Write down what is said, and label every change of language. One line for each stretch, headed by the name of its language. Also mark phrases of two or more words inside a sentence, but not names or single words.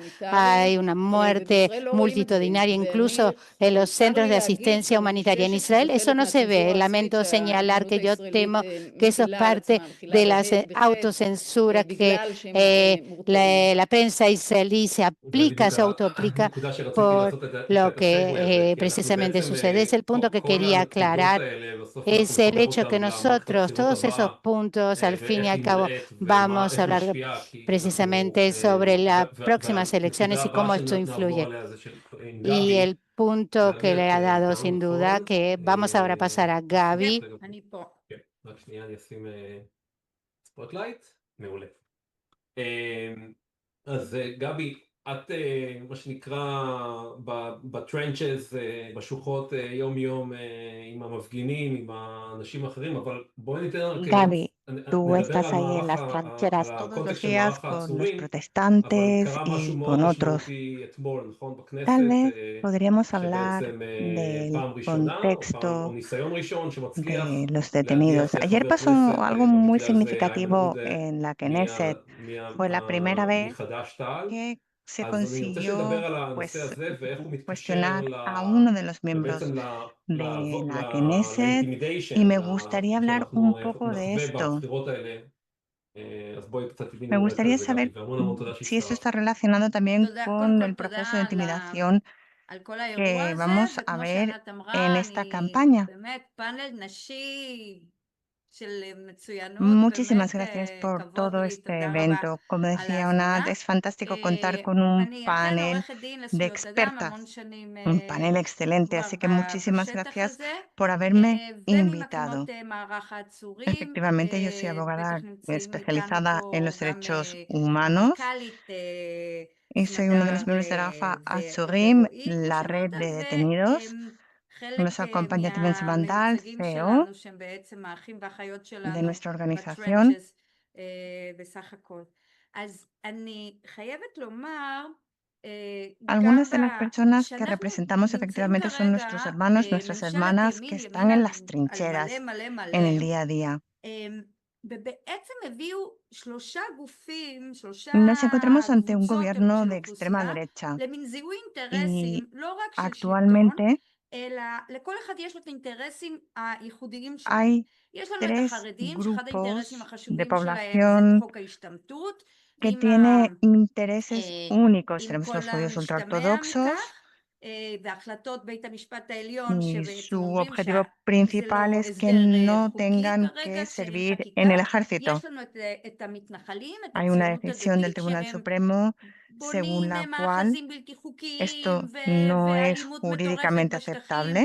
Spanish: Hay una muerte multitudinaria, incluso en los centros de asistencia humanitaria en Israel. Eso no se ve. Lamento señalar que yo temo que eso es parte de la autocensura que la prensa israelí se autoaplica
Hebrew: הנקודה שרציתי
Spanish: por
Hebrew: לעשות
Spanish: lo
Hebrew: את הסגווי הזה,
Spanish: que
Hebrew: כי אנחנו
Spanish: precisamente
Hebrew: בעצם
Spanish: sucede. Es el punto que
Hebrew: כל
Spanish: quería
Hebrew: הנקודות
Spanish: aclarar.
Hebrew: האלה, בסוף אנחנו
Spanish: Es el
Hebrew: נחבר
Spanish: hecho que
Hebrew: אותם למערכת
Spanish: nosotros,
Hebrew: הבחירות
Spanish: todos esos
Hebrew: הבאה,
Spanish: puntos, al fin y
Hebrew: ואיך
Spanish: al
Hebrew: היא
Spanish: cabo,
Hebrew: נראית,
Spanish: vamos a
Hebrew: ואיך
Spanish: hablar
Hebrew: משפיעה, כי אנחנו,
Spanish: precisamente sobre las próximas
Hebrew: והנקודה
Spanish: elecciones y cómo
Hebrew: הבאה
Spanish: esto
Hebrew: שנעבור
Spanish: influye.
Hebrew: עליה זה של עם
Spanish: Y
Hebrew: גבי,
Spanish: el punto que le
Hebrew: באמת
Spanish: ha dado,
Hebrew: טעם
Spanish: sin duda,
Hebrew: נכון.
Spanish: que vamos ahora a pasar a Gaby.
Hebrew: אני פה. כן, רק שנייה אני אשים ספוטלייט, מעולה. אז גבי, את מה שנקרא בטרנצ'ז, בשוחות יום-יום עם המפגינים, עם האנשים האחרים, אבל בואי ניתן רק,
Spanish: Gaby, tú
Hebrew: נדבר
Spanish: estás
Hebrew: על
Spanish: ahí en
Hebrew: מערך,
Spanish: las trincheras
Hebrew: על
Spanish: todos los
Hebrew: הקונטקסט של
Spanish: días
Hebrew: מערך
Spanish: con los
Hebrew: העצורים, אבל
Spanish: protestantes
Hebrew: קרה משהו
Spanish: y
Hebrew: מאוד
Spanish: con otros.
Hebrew: משמעותי אתמול, נכון,
Spanish: Tal
Hebrew: בכנסת,
Spanish: vez podríamos hablar
Hebrew: שבעצם
Spanish: del
Hebrew: פעם ראשונה, או
Spanish: contexto
Hebrew: ניסיון ראשון שמצליח
Spanish: de los
Hebrew: להדיח
Spanish: detenidos. Ayer
Hebrew: חבר
Spanish: pasó
Hebrew: כנסת,
Spanish: algo muy
Hebrew: במקרה הזה איימן
Spanish: significativo
Hebrew: עודה,
Spanish: en la Knesset. Fue la primera vez
Hebrew: מחד"ש-תע"ל.
Spanish: que se
Hebrew: אז אני רוצה שנדבר
Spanish: consiguió
Hebrew: על הנושא הזה ואיך הוא מתקשר
Spanish: cuestionar a uno de los miembros
Hebrew: בעצם
Spanish: de la Knesset, y
Hebrew: לאינטימידיישן
Spanish: me gustaría hablar
Hebrew: שאנחנו
Spanish: un poco de
Hebrew: נחווה
Spanish: esto.
Hebrew: בבחירות האלה. אז בואי קצת תביני
Spanish: Me
Hebrew: אולי
Spanish: gustaría
Hebrew: על זה גבי,
Spanish: saber
Hebrew: והמון תודה
Spanish: si eso está
Hebrew: שהצטרפת.
Spanish: relacionado también
Hebrew: תודה,
Spanish: con
Hebrew: קודם
Spanish: el
Hebrew: כל
Spanish: proceso de
Hebrew: תודה
Spanish: intimidación
Hebrew: על כל האירוע
Spanish: que
Hebrew: הזה,
Spanish: vamos a
Hebrew: וכמו
Spanish: ver
Hebrew: שענת
Spanish: en
Hebrew: אמרה,
Spanish: esta
Hebrew: אני
Spanish: campaña.
Hebrew: באמת פאנל נשי של מצוינות,
Spanish: Muchísimas
Hebrew: באמת
Spanish: gracias por
Hebrew: כבוד
Spanish: todo
Hebrew: לי,
Spanish: este
Hebrew: תודה רבה
Spanish: evento. Como
Hebrew: על
Spanish: decía
Hebrew: ההזמנה.
Spanish: Onat, es fantástico contar con un
Hebrew: אני אכן
Spanish: panel
Hebrew: עורכת דין
Spanish: de
Hebrew: לזכויות אדם, המון
Spanish: expertas,
Hebrew: שנים
Spanish: un panel excelente,
Hebrew: כבר
Spanish: así que muchísimas
Hebrew: בשטח
Spanish: gracias
Hebrew: הזה,
Spanish: por haberme invitado.
Hebrew: וממקימות מערך העצורים,
Spanish: Efectivamente, yo soy
Hebrew: בטח
Spanish: abogada
Hebrew: נמצאים איתנו
Spanish: especializada en
Hebrew: פה
Spanish: los
Hebrew: גם
Spanish: derechos humanos
Hebrew: המנכ"לית
Spanish: y soy uno de los
Hebrew: סמדר
Spanish: miembros de Rafa Azurim,
Hebrew: ורועי, כמו
Spanish: la red
Hebrew: שאמרת,
Spanish: de detenidos.
Hebrew: וחלק
Spanish: Nos acompaña también Samandal,
Hebrew: מהמיוצגים
Spanish: CEO
Hebrew: שלנו, שהם בעצם האחים והאחיות
Spanish: de
Hebrew: שלנו
Spanish: nuestra organización.
Hebrew: בטרנצ'ס בסך הכל. אז אני חייבת לומר,
Spanish: Algunas de las personas que representamos efectivamente son nuestros hermanos, nuestras hermanas que están en las trincheras en el día a día.
Hebrew: ובעצם הביאו שלושה גופים, שלושה
Spanish: Nos encontramos ante un
Hebrew: קבוצות
Spanish: gobierno
Hebrew: של
Spanish: de extrema
Hebrew: אוכלוסייה,
Spanish: derecha
Hebrew: למין זיהוי
Spanish: y
Hebrew: אינטרסים, לא רק של שלטון,
Spanish: actualmente
Hebrew: אלא לכל אחד יש את האינטרסים הייחודיים שלהם.
Spanish: hay
Hebrew: יש לנו את
Spanish: tres
Hebrew: החרדים, שאחד האינטרסים
Spanish: grupos de
Hebrew: החשובים שלהם זה
Spanish: población
Hebrew: חוק ההשתמטות,
Spanish: que
Hebrew: עם
Spanish: tiene intereses únicos.
Hebrew: עם
Spanish: Tenemos
Hebrew: כל
Spanish: los judíos
Hebrew: המשתמע
Spanish: ultraortodoxos,
Hebrew: מכך,
Spanish: Y su objetivo principal es que no tengan que servir en el ejército. Hay una decisión del Tribunal Supremo según la cual esto no es jurídicamente aceptable.